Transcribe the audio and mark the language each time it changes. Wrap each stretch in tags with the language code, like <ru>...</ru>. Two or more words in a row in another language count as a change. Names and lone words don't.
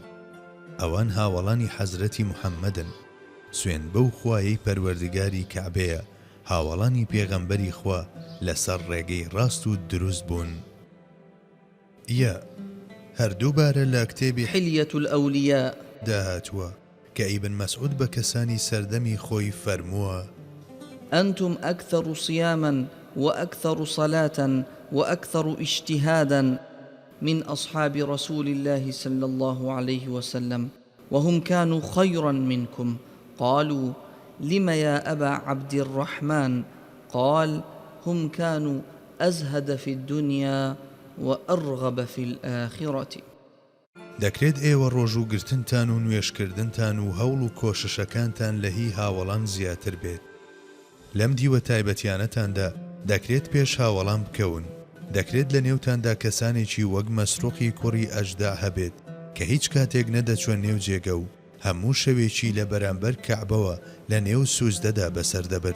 <ckb>ئەوان هاوڵانی حەزرەتی محەممەدن، سوێن بەو خوایەی پەروەردگاری کەعبەیە، هاوڵانی پێغەمبەری خوا لەسەر ڕێگەی ڕاست و دروست بوون. هەردوو بارە لە کتێبی حلية الأولياء داهاتووە کە ئیبن مەسعود بە کەسانی سەردەمی خۆی فەرمووە:</ckb> <ar>أنتم أكثر صياما وأكثر صلاة وأكثر اجتهادا من أصحاب رسول الله صلى الله عليه وسلم، وهم كانوا خيرا منكم. قالوا: لم يا أبا عبد الرحمن؟ قال: هم كانوا أزهد في الدنيا وأرغب في الآخرة.</ar> <ckb>دەکرێت ئێوە ڕۆژ و گرتنتان و نوێشکردنتان و هەوڵ و کۆششەکانتان لە هی هاوڵان زیاتر بێت. لەم دیوە تایبەتیانەتاندا دەکرێت پێش هاوڵان بکەون. دەکرێت لە نێوتاندا کەسانێکی وەک مەسروقی کوڕی ئەجدا هەبێت کە هیچ کاتێک نەدەچوە نێو جێگە و هەموو شەوێکی لە بەرامبەر کەعبەوە لە نێو سوزدەدا بەسەر دەبرد.</ckb>